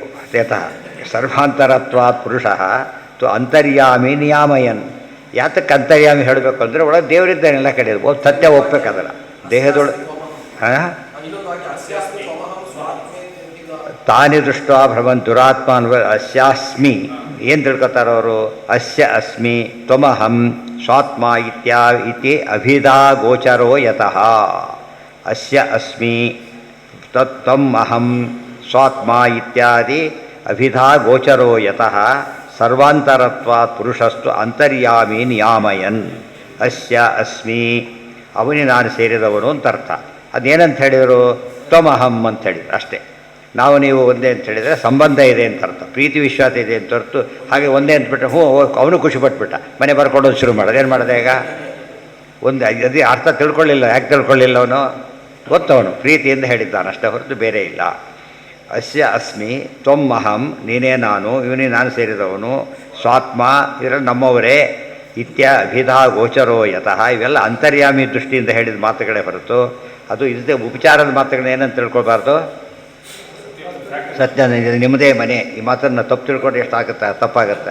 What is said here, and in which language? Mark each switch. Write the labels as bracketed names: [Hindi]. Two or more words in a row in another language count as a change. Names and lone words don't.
[Sanskrit] ಯತಃ ಸರ್ವಾಂತರತ್ವಾತ್ ಪುರುಷಃ ತು ಅಂತರ್ಯಾಮಿ ನಿಯಾಮಯನ್. [Kannada] ಯಾತಕ್ಕೆ ಅಂತರ್ಯಾಮಿ ಹೇಳಬೇಕು ಅಂದರೆ ಒಳಗೆ ದೇವರಿದ್ದಾನೆಲ್ಲ ಕಡೆ ಸತ್ಯ ಒಪ್ಪಬೇಕದಲ್ಲ ದೇಹದೊಳಗೆ. [Sanskrit] ತಾನಿ ದೃಷ್ಟ ಭ್ರಮನ್ ದುರಾತ್ಮಾನ್ ಅಸ್ಯಾಸ್ಮಿ. [Kannada] ಏನು ತಿಳ್ಕೊತಾರೆ ಅವರು? [Sanskrit] ಅಸ್ಯ ಅಸ್ಮಿ ತ್ವಮಹಂ ಸ್ವಾತ್ಮ ಇತಿ ಅಭಿಧಾ ಗೋಚರೋ ಯತಃ. ಅಸ್ಯ ಅಸ್ಮಿ ತಮ್ ಅಹಂ ಸ್ವಾತ್ಮ ಇತ್ಯಾದಿ ಅಭಿಧಾ ಗೋಚರೋ ಯತಃ ಸರ್ವಾಂತರತ್ವಾತ್ ಪುರುಷಸ್ತು ಅಂತರ್ಯಾಮಿ ನಿಯಾಮಯನ್. ಅಸ್ಯ ಅಸ್ಮಿ, [Kannada] ಅವನಿ ನಾನು ಸೇರಿದವನು ಅಂತ ಅರ್ಥ. ಅದೇನಂತ ಹೇಳಿದರು? ತ್ವಮಹಂ ಅಂತ ಹೇಳಿದ್ರು ಅಷ್ಟೇ. ನಾವು ನೀವು ಒಂದೇ ಅಂತ ಹೇಳಿದರೆ ಸಂಬಂಧ ಇದೆ ಅಂತ ಅರ್ಥ, ಪ್ರೀತಿ ವಿಶ್ವಾಸ ಇದೆ ಅಂತ ಹೊರತು ಹಾಗೆ ಒಂದೇ ಅಂತಬಿಟ್ರೆ ಅವನು ಖುಷಿ ಪಟ್ಬಿಟ್ಟ, ಮನೆ ಬರ್ಕೊಡೋದು ಶುರು ಮಾಡೋದು. ಏನು ಮಾಡಿದೆ ಈಗ? ಒಂದು ಅದೇ ಅರ್ಥ ತಿಳ್ಕೊಳ್ಳಿಲ್ಲ. ಯಾಕೆ ತಿಳ್ಕೊಳ್ಳಿಲ್ಲ? ಅವನು ಗೊತ್ತವನು ಪ್ರೀತಿಯಿಂದ ಹೇಳಿದ್ದಾನೆ ಅಷ್ಟೇ ಹೊರತು ಬೇರೆ ಇಲ್ಲ. [Sanskrit] ಅಸ್ಯ ಅಸ್ಮಿ ತ್ವಂ ಅಹಂ, [Kannada] ನೀನೇ ನಾನು, ಇವನೇ ನಾನು ಸೇರಿದವನು, ಸ್ವಾತ್ಮ ಇದರಲ್ಲಿ ನಮ್ಮವರೇ, [Sanskrit] ಅಭಿಧಾ ಗೋಚರೋ ಯತಃ. [Kannada] ಇವೆಲ್ಲ ಅಂತರ್ಯಾಮಿ ದೃಷ್ಟಿಯಿಂದ ಹೇಳಿದ ಮಾತುಗಳೇ ಹೊರತು ಅದು ಇಲ್ಲದೆ ಉಪಚಾರದ ಮಾತುಗಳನ್ನ ಏನಂತ ತಿಳ್ಕೊಳ್ಬಾರ್ದು. ಸತ್ಯ ನಿಮ್ಮದೇ ಮನೆ, ಈ ಮಾತನ್ನು ತಪ್ಪು ತಿಳ್ಕೊಂಡು ಎಷ್ಟಾಗುತ್ತೆ, ತಪ್ಪಾಗುತ್ತೆ.